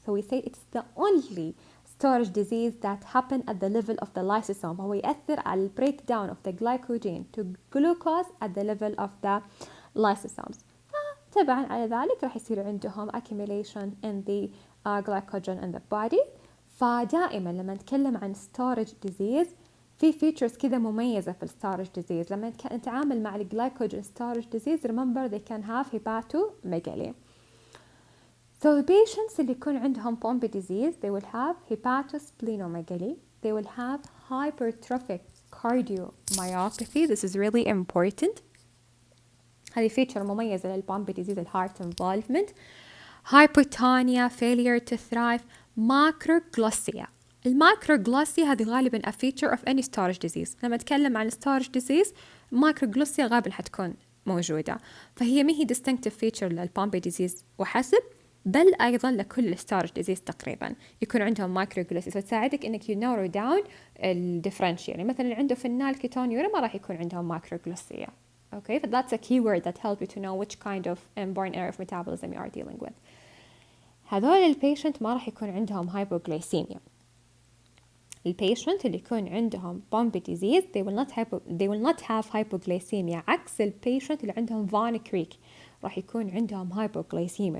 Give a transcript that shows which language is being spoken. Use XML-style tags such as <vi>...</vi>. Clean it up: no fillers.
<en>So we say it's the only storage disease that happen at the level of the lysosome.</en> <ar>هو يأثر على</ar> <en>breakdown of the glycogen to glucose at the level of the lysosomes.</en> <ar>تبعا على ذلك راح يصير عندهم</ar> <en>accumulation in the glycogen in the body.</en> <ar>فدائما لما نتكلم عن storage disease في features كذا مميزة في storage disease. لما نتعامل مع</ar> <en>glycogen storage disease, remember they can have hepatomegaly. So the patients</en> <ar>اللي يكون عندهم</ar> <en>Pompe disease, they will have hepatosplenomegaly, they will have hypertrophic cardiomyopathy. This is really important. هذه feature</en> <ar>مميزة</ar> <en>للPompe disease, heart involvement. Hypotonia, failure to thrive, macroglosia.</en> <ar>الماكروغلوسيا هذه غالبا</ar> <en>a feature of any storage disease.</en> <ar>لما نتكلم عن storage disease, macroglosia غالبا حتكون موجودة. فهي ما هي</ar> <en>distinctive feature</en> <ar>للPompe disease وحسب، بل أيضا لكل storage disease تقريبا يكون عندهم macroglosia. فتساعدك إنك</ar> <en>you narrow down differential.</en> <ar>يعني مثلا عنده فينال كيتونيوريا ما راح يكون عندهم macroglosia.</ar> <en>Okay, but that's a keyword that help you to know which kind of inborn error of metabolism you are dealing with.</en> <ar>هذول البيشنت ما راح يكون عندهم hypoglycemia. البيشنت اللي يكون عندهم</ar> <en>Pompe disease they will not have hypoglycemia.</en> <ar>عكس البيشنت اللي عندهم Von Crick راح يكون عندهم hypoglycemia.</ar>